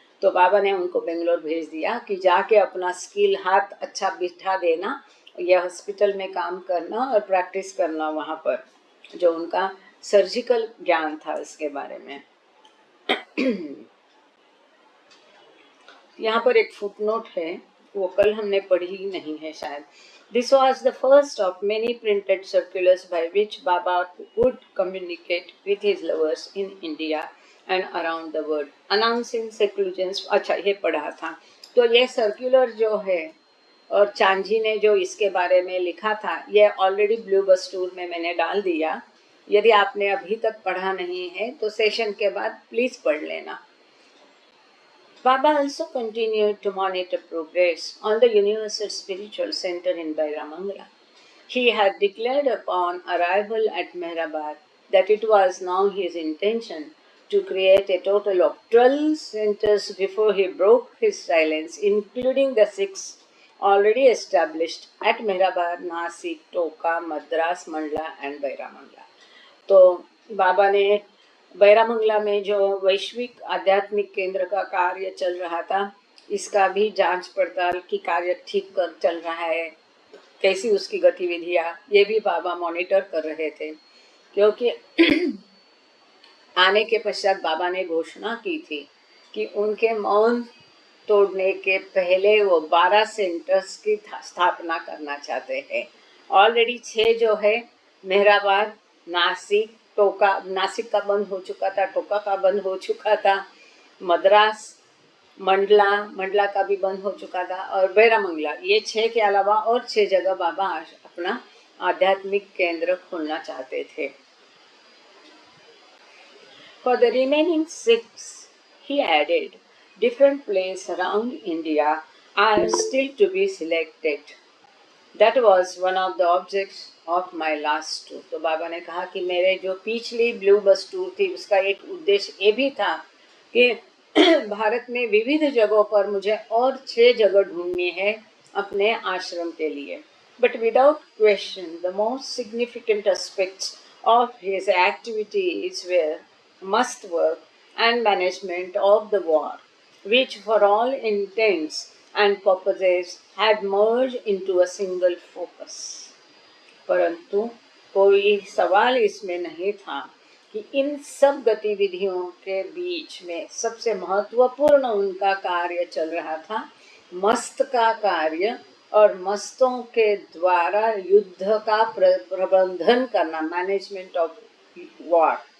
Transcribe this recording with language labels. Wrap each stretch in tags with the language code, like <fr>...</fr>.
<hi>तो बाबा ने उनको बेंगलोर भेज दिया कि जाके अपना स्किल हाथ अच्छा बिठा देना, ये हॉस्पिटल में काम करना और प्रैक्टिस करना वहाँ पर, जो उनका सर्जिकल ज्ञान था इसके बारे में। यहाँ पर एक फुटनोट है, वो कल हमने पढ़ी नहीं है शायद।</hi> <en>This was the first of many printed circulars by which Baba would communicate with his lovers in India and around the world, announcing seclusions।</en> <hi>अच्छा, ये पढ़ा था। तो ये सर्कुलर जो है, और चांजी ने जो इसके बारे में लिखा था, ये ऑलरेडी ब्लू बस टूर में मैंने डाल दिया। यदि आपने अभी तक पढ़ा नहीं है तो सेशन के बाद प्लीज पढ़ लेना।</hi> <en>Baba also continued to monitor progress on the Universal Spiritual Center in Bairamangala. He had declared upon arrival at Meherabad that it was now his intention to create a total of 12 centers before he broke his silence, including the 6 already established at Meherabad, Nasik, Toka, Madras, Mandla and Bairamangala.</en> <hi>तो बाबा ने बैरामंगला में जो वैश्विक आध्यात्मिक केंद्र का कार्य चल रहा था, इसका भी जांच पड़ताल की कार्य ठीक कर चल रहा है, कैसी उसकी गतिविधियां, ये भी बाबा मॉनिटर कर रहे थे। क्योंकि आने के पश्चात बाबा ने घोषणा की थी कि उनके मौन तोड़ने के पहले वो 12 सेंटर्स की स्थापना करना चाहते हैं। ऑलरेडी 6 जो है, मेहराबाद, नासिक, टोका, नासिक का बंद हो चुका था, टोका का बंद हो चुका था, मद्रास, मंडला का भी बंद हो चुका था, और बेरामंगला, ये 6 के अलावा और 6 जगह बाबा अपना आध्यात्मिक केंद्र खोलना चाहते थे।</hi> <en>For the remaining 6, he added, different places around India are still to be selected. That was one of the objects of my last tour.</en> <hi>तो बाबा ने कहा कि मेरे जो पिछली ब्लू बस टूर थी उसका एक उद्देश्य ये भी था कि भारत में विविध जगहों पर मुझे और 6 जगह ढूंढनी है अपने आश्रम के लिए.</hi> <en>But without question, the most significant aspects of his activities were must work and management of the war, which for all intents and purposes had merged into a single focus.</en> <hi>परंतु कोई सवाल इसमें नहीं था कि इन सब गतिविधियों के बीच में सबसे महत्वपूर्ण उनका कार्य चल रहा था मस्त का कार्य, और मस्तों के द्वारा युद्ध का प्रबंधन करना,</hi> <en>Management of war.</en>